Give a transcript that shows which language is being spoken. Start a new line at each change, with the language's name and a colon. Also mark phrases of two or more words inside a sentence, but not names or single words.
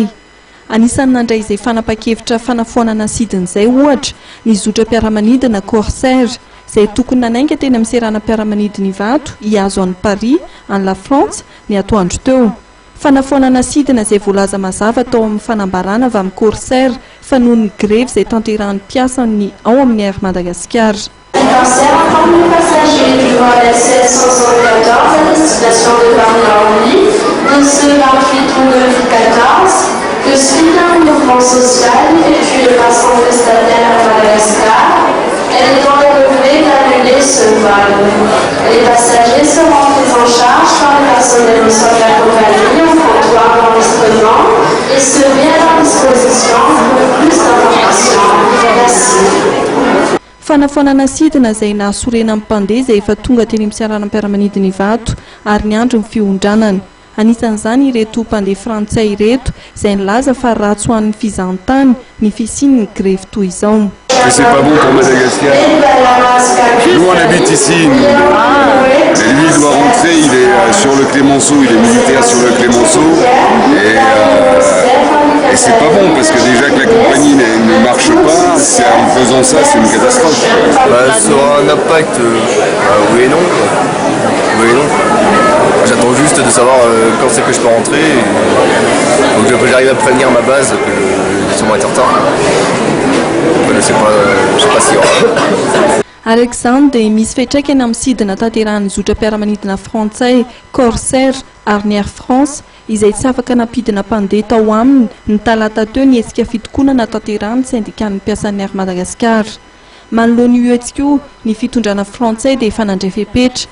Malagasy: Anisan'ny nandray izay fanapa-kevitra fanafoanana sidina izay ohatra ny zotra piaramanidina Corsair izay tokony nanainga teny amin'ny seranam-piaramanidina ivato hiazo an'i Paris any la France ny atoandro teo. Fanafoanana sidina izay voalaza mazava tao amin'ny fanambarana avy amin'ny Corsair fa noho ny grève izay tanterahan'ny mpiasany ao amin'ny Air Madagascar.
French: Corsair informe les passagers du vol SS 514 à destination de Paris-Orly de ce 28 août 2014 que suite à un mouvement social effectué par son prestataire à Madagascar, elle est dans le degré d'annuler ce vol. Les passagers seront pris en charge par le personnel au sol de la compagnie en comptoir d'enregistrement et se met à leur disposition pour plus d'informations. Merci.
Malagasy: Fanafoanana sidina izay nahasorena amin'ny mpandeha izay efa tonga teny amin'ny seranam-piaramanidina ivato ary ny andro ny fiondranany. Anisan'izany ireto mpandeha frantsay ireto izay nilaza fa ratsy ho an'ny fizahantany ny fisian'ny grève toy izao.
French: C'est pas bon pour Madagascar. Nous on habite ici, et lui il doit rentrer, il est sur le Clémenceau, il est militaire sur le Clémenceau, et c'est pas bon parce que déjà que la compagnie ne marche pas, en faisant ça c'est une catastrophe. Ça aura un impact, oui et non. Oui et non. J'attends juste de savoir quand c'est que je peux rentrer, donc j'arrive à prévenir ma base que je vais sûrement être en retard. Je sais pas si
Malagasy: Alexandre dia misy fiantraikany amin'ny sidina tanterahany zotra piaramanidina frantsay Corsair ary ny Air France izay tsy afaka nampidina mpandeha tao aminy ny talata teo ny hetsika fitokonana tanterahany syndicat-n'ny mpiasan'ny Air Madagascar. Manoloana io hetsika ny fitondrana frantsay dia efa nandray fepetra.